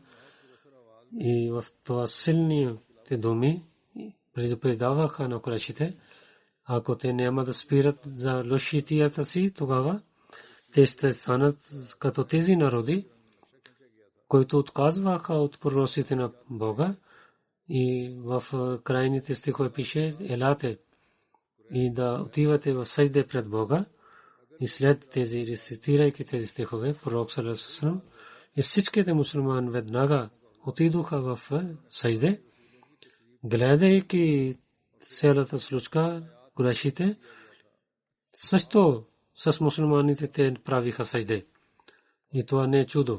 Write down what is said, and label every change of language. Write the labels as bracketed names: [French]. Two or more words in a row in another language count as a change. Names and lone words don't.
[Bulgarian] И в това силните думи предупреждаваха на Курешите, ако те няма да спират за лошитията си, тогава те ще станат като тези народи, които отказваха от пророците на Бога. И в крайните стихове пише, елате и да отивате в сажде пред Бога. И след тези, рецитирайки тези стихове, пророк [Arabic] صلى الله عليه وسلم [Bulgarian] и всичките мусулмани веднага отидоха в сажде, гледайки цялата случка, Курешите също с мусулманите те правиха сажде. И това не е чудо.